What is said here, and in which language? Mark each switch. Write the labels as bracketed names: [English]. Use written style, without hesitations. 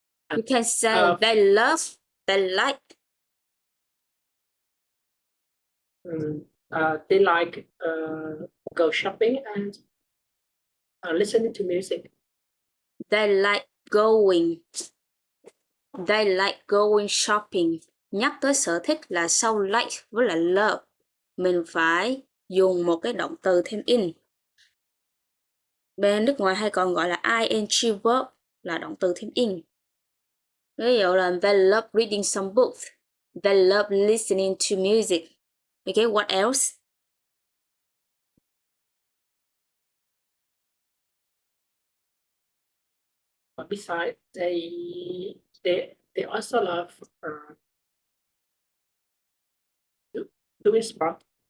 [English] You can say they love, they like. They like go shopping and listening to music. They like going. They like going shopping. [Vietnamese] Nhắc tới sở thích là sau like với lại love, mình phải dùng một cái động từ thêm in. Bên nước ngoài hay còn gọi là ing verb là động từ thêm in. Ví dụ là [English] they love reading some books. They love listening to music. Okay, what else? But besides, they also love doing sport.